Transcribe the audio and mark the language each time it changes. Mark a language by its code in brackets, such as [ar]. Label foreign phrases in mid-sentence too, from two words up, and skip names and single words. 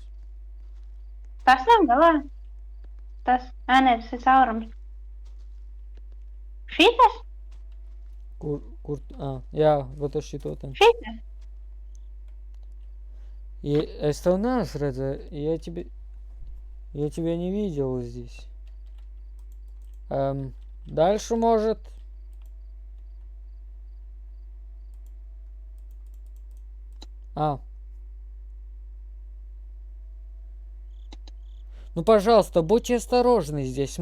[lv] Tas nav galā. Tas, nē, tas ir caurums. Šitas? Kur... Jā, вот es šito ten. Šitas? Es tev neesmu redzēju. [ru] Я тебя не видел здесь. Дальше может... Ну, пожалуйста, будьте осторожны здесь.